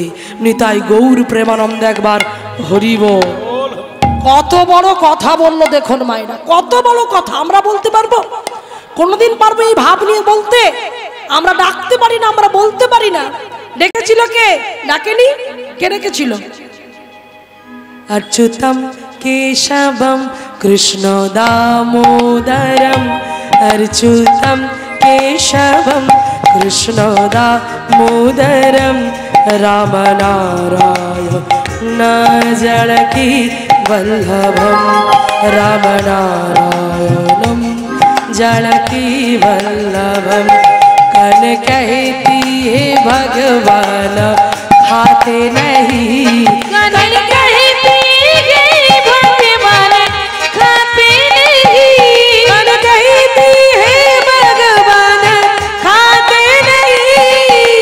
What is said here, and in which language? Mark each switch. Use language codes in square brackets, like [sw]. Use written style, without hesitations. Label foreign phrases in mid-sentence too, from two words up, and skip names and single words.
[bn] নিতাই গৌর প্রেমানন্দ একবার হরিব। কত বড় কথা বললো দেখুন মায়েরা, কত বড় কথা আমরা বলতে পারবো? কোনোদিন পারবো এই ভাব নিয়ে বলতে? আমরা ডাকতে পারি না, আমরা বলতে পারি না। ডেকেছিল কে? ডাকেনি। কে ডেকেছিল? [sa] अच्युतं केशवं कृष्ण दामोदरं अच्युतं केशवं कृष्ण दामोदरं रामनारायण जानकी वल्लभं रामनारायणं जानकी वल्लभं। [hi] कन कहती है भगवान खाते नहीं, कन कहती है भगवान खाते नहीं, कन कहती है भगवान खाते नहीं,